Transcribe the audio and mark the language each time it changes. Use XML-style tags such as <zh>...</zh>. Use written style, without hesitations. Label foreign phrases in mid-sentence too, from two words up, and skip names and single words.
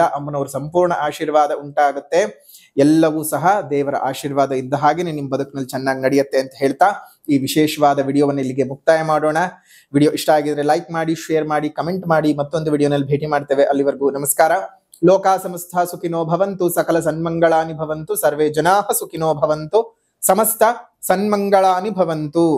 <kn>ಅಮ್ಮನವ್ರ ಸಂಪೂರ್ಣ ಆಶೀರ್ವಾದ ಉಂಟಾಗುತ್ತೆ. ಎಲ್ಲವೂ ಸಹ ದೇವರ ಆಶೀರ್ವಾದ ಇದ್ದ ಹಾಗೇನೆ ನಿಮ್ಮ ಬದುಕಿನಲ್ಲಿ ಚೆನ್ನಾಗಿ ನಡೆಯುತ್ತೆ ಅಂತ ಹೇಳ್ತಾ ಈ ವಿಶೇಷವಾದ ವಿಡಿಯೋವನ್ನು ಇಲ್ಲಿಗೆ ಮುಕ್ತಾಯ ಮಾಡೋಣ. ವಿಡಿಯೋ ಇಷ್ಟ ಆಗಿದ್ರೆ ಲೈಕ್ ಮಾಡಿ, ಶೇರ್ ಮಾಡಿ, ಕಮೆಂಟ್ ಮಾಡಿ. ಮತ್ತೊಂದು ವಿಡಿಯೋನಲ್ಲಿ ಭೇಟಿ ಮಾಡ್ತೇವೆ. ಅಲ್ಲಿವರೆಗೂ ನಮಸ್ಕಾರ.</kn> <sa>ಲೋಕಾ ಸಮಸ್ತ ಸುಖಿನೋ ಭವಂತು, ಸಕಲ ಸನ್ಮಂಗಳಾನಿ ಭವಂತು, ಸರ್ವೇ ಜನಾಃ ಸುಖಿನೋ ಭವಂತು, ಸಮಸ್ತ ಸನ್ಮಂಗಳಾನಿ ಭವಂತು.</sa>